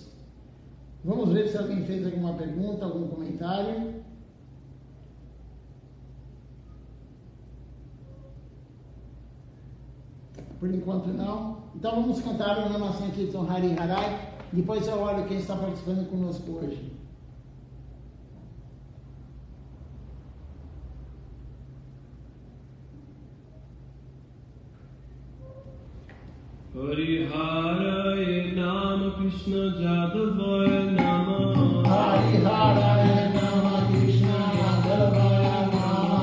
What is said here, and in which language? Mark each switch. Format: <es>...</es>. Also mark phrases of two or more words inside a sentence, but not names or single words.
<pt>Vamos ver se alguém fez alguma pergunta, algum comentário. Por enquanto não. Então vamos cantar o Nama Sankirtan Hari Harai. Depois eu olho quem está participando conosco hoje.</pt> <sa>Hari Harai Nama Krishna Jadavaya Nama. Hari Harai Nama Krishna Jadavaya Nama.</sa>